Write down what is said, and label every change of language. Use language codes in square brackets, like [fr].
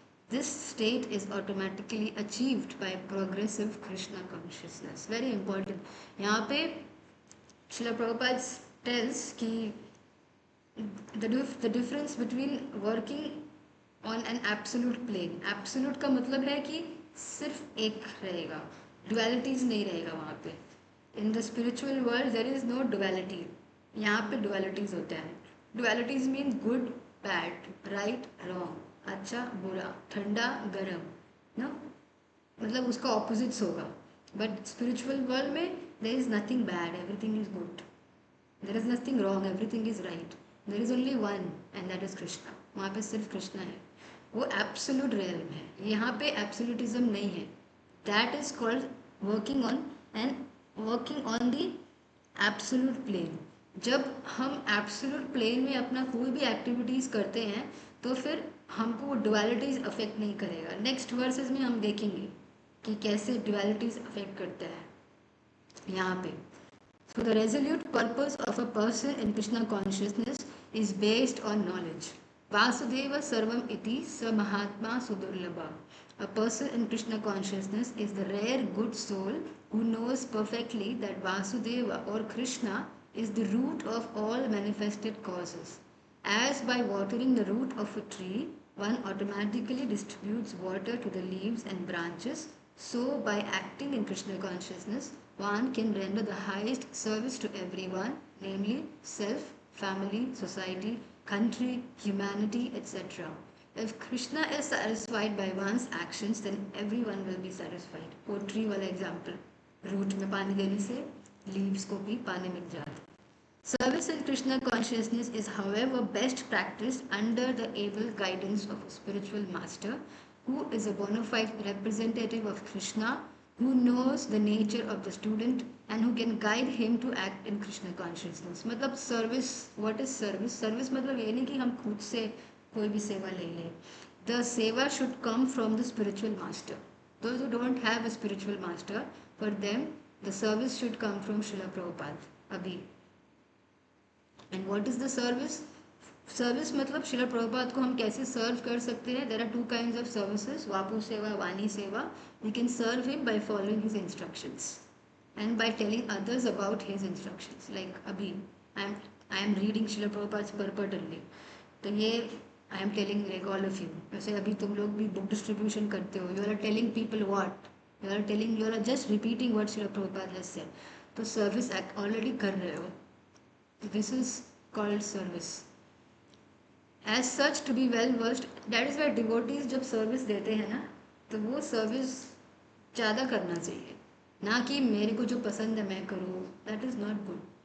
[en] This state is automatically achieved by progressive Krishna consciousness. Very important. यहाँ पे Srila Prabhupada tells कि the difference between working on an absolute plane. [hi] Absolute का मतलब है कि सिर्फ एक रहेगा, dualities नहीं रहेगा वहाँ पे. [en] In the spiritual world there is no duality. [hi] यहाँ पे dualities होते हैं. [en] Dualities mean good, bad, right, wrong, [hi] अच्छा, बुरा, ठंडा, गरम, [en] no? [hi] मतलब उसका opposites होगा. [en] But spiritual world में there is nothing bad, everything is good. There is nothing wrong, everything is right. There is only one and that is Krishna. [hi] वहाँ पे सिर्फ कृष्णा है. वो एब्सोल्यूट रियल्म है. यहाँ पे एब्सोल्यूटिज्म नहीं है. [en] That is called working on the absolute plane. [hi] जब हम एब्सोल्यूट प्लेन में अपना कोई भी एक्टिविटीज़ करते हैं तो फिर हमको वो डुअलिटीज़ अफेक्ट नहीं करेगा. नेक्स्ट वर्सेस में हम देखेंगे कि कैसे डुअलिटीज़ अफेक्ट करता है यहाँ पे. [en] So the resolute purpose of a person in Krishna consciousness is based on knowledge. Vasudeva Sarvam Iti Sa Mahatma Sudurlabha. A person in Krishna consciousness is the rare good soul who knows perfectly that Vasudeva or Krishna is the root of all manifested causes. As by watering the root of a tree, one automatically distributes water to the leaves and branches, so by acting in Krishna consciousness, one can render the highest service to everyone, namely self, family, society, country, humanity, etc. If Krishna is satisfied by one's actions, then everyone will be satisfied. [hi] वो tree वाला example. Root में पानी देने से leaves को भी पानी मिल जाता. [en] Service in Krishna consciousness is, however, best practiced under the able guidance of a spiritual master who is a bona fide representative of Krishna, who knows the nature of the student and who can guide him to act in Krishna consciousness. मतलब service, what is service? [hi] Service मतलब ये नहीं कि हम खुद से कोई भी सेवा ले लें. [en] The seva should come from the spiritual master. Those who don't have a spiritual master, for them the service should come from Srila Prabhupada. Abhi. And what is the service? [hi] Service मतलब शिला प्रभुपाद को हम कैसे सर्व कर सकते हैं. [en] There are two kinds of services, वापू सेवा, वाणी सेवा. We can serve him by following his instructions and by telling others about his instructions. Like अभी I am reading Srila Prabhupada's purport only. तो ये I am telling like all of you. [hi] जैसे अभी तुम लोग भी book distribution करते हो. [en] You are telling people what? You are just repeating what Srila Prabhupada has said. [hi] तो service already कर रहे हो. [en] This is called service. As such, to be well versed, that is why devotees [hi] जब service देते हैं ना, तो वो service ज़्यादा करना चाहिए, ना कि मेरे को जो पसंद है मैं करूँ. [en] That is not good.